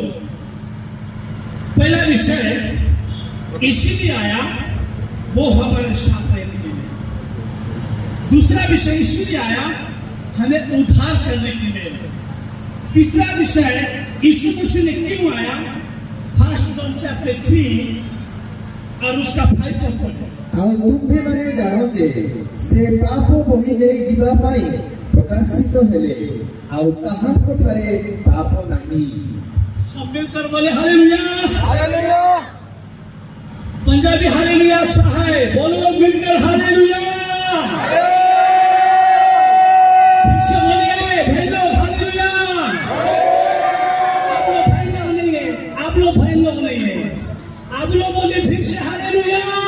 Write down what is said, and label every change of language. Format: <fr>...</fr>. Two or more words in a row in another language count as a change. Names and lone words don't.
<hi>पहला विषय इसीलिए आया वो हमारे साथ रहने के लिए। दूसरा विषय इसीलिए आया हमें उद्धार करने के लिए। तीसरा विषय यीशु मसीह ने क्यों आया, फर्स्ट जॉन चैप्टर 3 और उसका 5 पद पढ़ो।</hi> <or>ଆଉ ତୁମ୍ଭେ ମାନେ ଜାଣ ଯେ ସେ ପାପ ବହି ନେଇ ଯିବା ପାଇଁ ପ୍ରକାଶିତ ହେଲେ, ଆଉ କାହାଙ୍କ ଠାରେ ପାପ ନାହିଁ।</or> <hi>सब मिलकर बोले हालेलुया। हालेलुया। पंजाबी हालेलुया अच्छा है, बोलो मिलकर हालेलुया। पीछे बोलिए भाई लोग हालेलुया। आप लोग भाई लोग नहीं है, आप लोग भाई लोग नहीं है, आप लोग बोलिए फिर से हालेलुया।</hi>